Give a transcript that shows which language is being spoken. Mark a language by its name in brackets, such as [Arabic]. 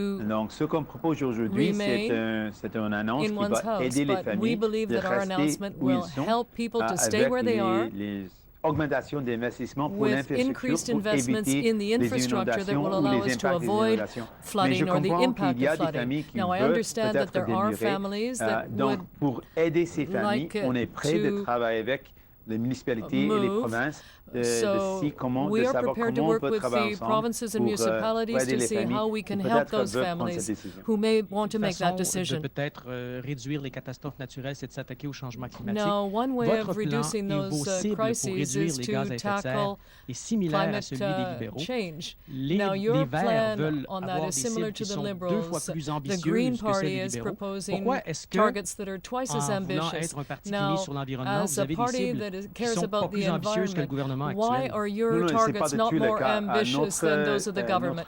[French] Donc, ce qu'on propose aujourd'hui, c'est une annonce qui va aider les familles de rester où ils sont avec les augmentation d'investissements pour l'infrastructure pour éviter les inondations ou les impacts des inondations. Mais je comprends qu'il y a des familles qui veulent peut-être demeurer. Donc, pour aider ces familles, on est prêt de travailler avec les municipalités et les provinces [English] So we are prepared to work with the provinces and municipalities to see how we can help those families who may want to make that decision. [French] Peut-être réduire les catastrophes naturelles, c'est de s'attaquer au changement climatique. [English] Now, one way of reducing those crises is to tackle climate change. Now, your plan on that is similar to the Liberals. The Green Party is proposing targets that are twice as ambitious. Now, as a party that cares about the environment, why are your targets not more ambitious than those of the government?